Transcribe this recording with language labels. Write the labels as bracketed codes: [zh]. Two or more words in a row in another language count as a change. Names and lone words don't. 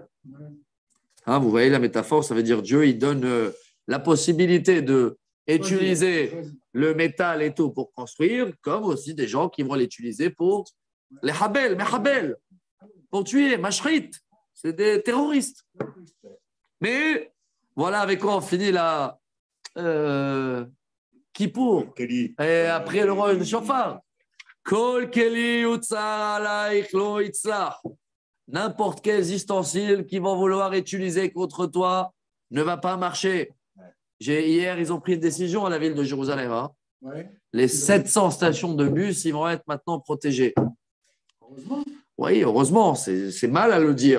[fr] Hein, vous voyez la métaphore, ça veut dire Dieu, il donne la possibilité d'utiliser le métal et tout pour construire, comme aussi des gens qui vont l'utiliser pour les Chabel, pour tuer, Mashrit. C'est des terroristes. Mais voilà avec quoi on finit la Kippour. Et après le roi de Shofar. [he] כל כלי יוצר עלייך לא יצלח. [fr] N'importe quel ustensile qu'ils vont vouloir utiliser contre toi ne va pas marcher. Hier, ils ont pris une décision à la ville de Jérusalem. Hein. Ouais. Les 700 stations de bus, ils vont être maintenant protégées. Heureusement. Oui, heureusement, c'est mal à le dire.